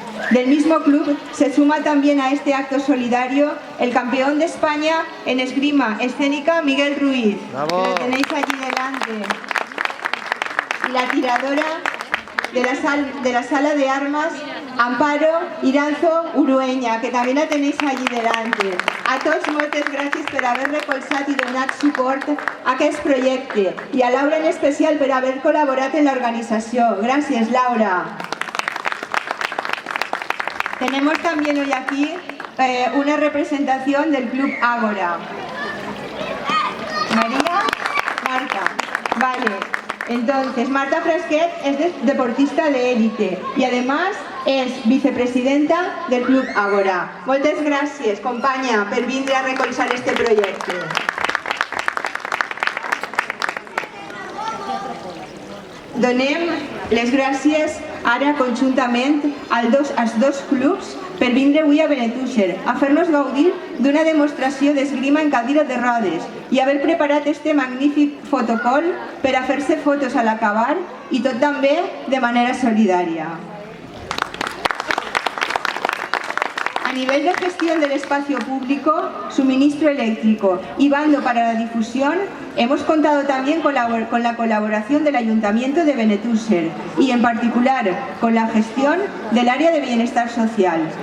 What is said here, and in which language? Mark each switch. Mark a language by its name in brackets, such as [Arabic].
[Spanish] Del mismo club se suma también a este acto solidario el campeón de España en esgrima escénica, Miguel Ruiz, ¡bravo! que lo tenéis allí delante. Y la tiradora de la sala de armas, Amparo Iranzo Urueña, que también la tenéis allí delante. [Catalan] A tots moltes gràcies per haver recolzat i donat suport a aquest projecte, i a Laura en especial per haver col·laborat en l'organització. Gràcies, Laura. [Spanish] Tenemos también hoy aquí una representación del Club Ágora. María, Marta. Vale. Entonces, Marta Frasquet es deportista de élite y además es vicepresidenta del Club Ágora. [Catalan] Moltes gràcies, companya, per vindre a recolzar este projecte. Donem les gràcies ara conjuntament als dos clubs per vindre avui a Benetússer a fer-nos gaudir d'una demostració d'esgrima en cadira de rodes i haver preparat este magnífic fotocol per a fer-se fotos a l'acabar, i tot també de manera solidària. [Spanish] A nivel de gestión del espacio público, suministro eléctrico y bando para la difusión, hemos contado también con la colaboración del Ayuntamiento de Benetússer y en particular con la gestión del área de bienestar social.